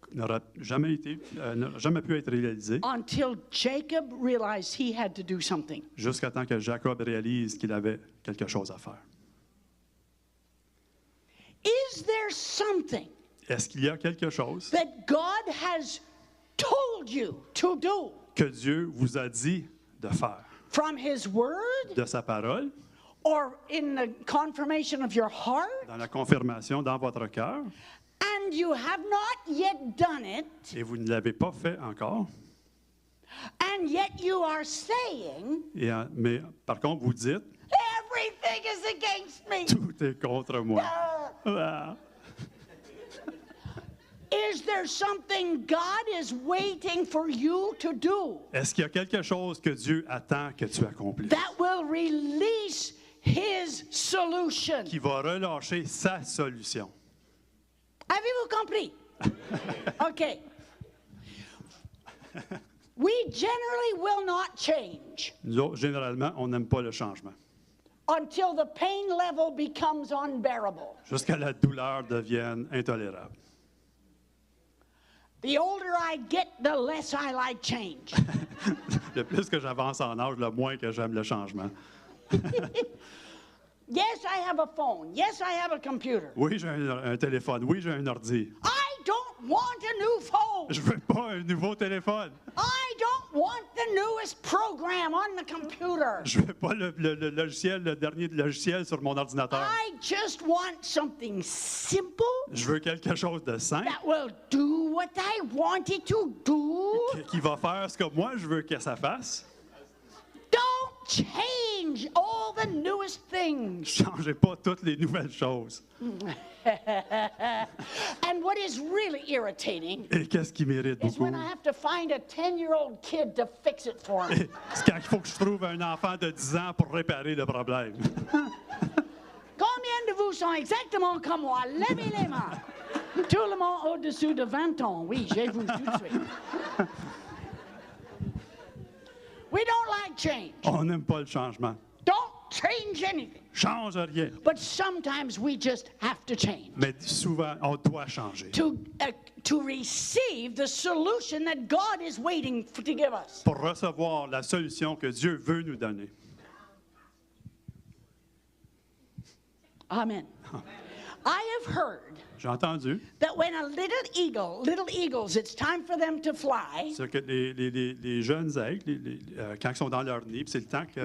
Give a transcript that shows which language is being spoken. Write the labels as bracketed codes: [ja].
[fr] n'aura jamais pu être réalisée [en] until Jacob realized he had to do something. [fr] jusqu'à temps que Jacob réalise qu'il avait quelque chose à faire. [en] Is there something [fr] Est-ce qu'il y a quelque chose [en] that God has told you to do [fr] que Dieu vous a dit de faire [en] from His Word [fr] de sa parole, [en] or in the confirmation of your heart, [fr] dans la confirmation dans votre cœur, [en] and you have not yet done it, [fr] et vous ne l'avez pas fait encore, [en] and yet you are saying, [fr] mais par contre vous dites, [en] everything is against me? [fr] tout est contre moi. Ah. [en] Is there something God is waiting for you to do [fr] Est-ce qu'il y a quelque chose que Dieu attend que tu accomplisses, [en] that will release His solution? [fr] qui va relâcher sa solution? Avez-vous compris? Okay. [en] We generally will not change [fr] Nous autres, généralement, on n'aime pas le changement. [en] until the pain level becomes unbearable. [fr] Jusqu'à la douleur devienne intolérable. [en] The older I get, the less I like change. [fr] Le plus que j'avance en âge, le moins que j'aime le changement. [en] Yes, I have a phone. Yes, I have a computer. [fr] Oui, j'ai un téléphone. Oui, j'ai un ordi. [en] I don't want a new phone. [fr] Je veux pas un nouveau téléphone. [en] I don't want the newest program on the computer. [fr] Je veux pas le logiciel, le dernier logiciel sur mon ordinateur. [en] I just want something simple [fr] Je veux quelque chose de simple [en] that will do what I want it to do. [fr] qui va faire ce que moi je veux que ça fasse. [en] Don't change all the newest things. [fr] Changez pas toutes les nouvelles choses. [en] And what is really irritating [fr] Et qu'est-ce qui mérite [en] is [fr] beaucoup? [en] when I have to find a 10-year-old kid to fix it for me. [fr] C'est quand il faut que je trouve un enfant de 10 ans pour réparer le problème. Combien de vous sont exactement comme moi? Levez les mains. Tout le monde au-dessous de 20 ans. Oui, j'ai vu tout de suite. [en] We don't like change. [fr] On n'aime pas le changement. [en] Don't change anything. [fr] Change rien. [en] But sometimes we just have to change [fr] Mais souvent, on doit changer [en] to receive the solution that God is waiting to give us. [fr] pour recevoir la solution que Dieu veut nous donner. [en] Amen. I have heard [fr] J'ai entendu [en] that when a little eagles, it's time for them to fly, [fr] ce que les jeunes aigles, quand ils sont dans leur nid, puis c'est le temps qu'ils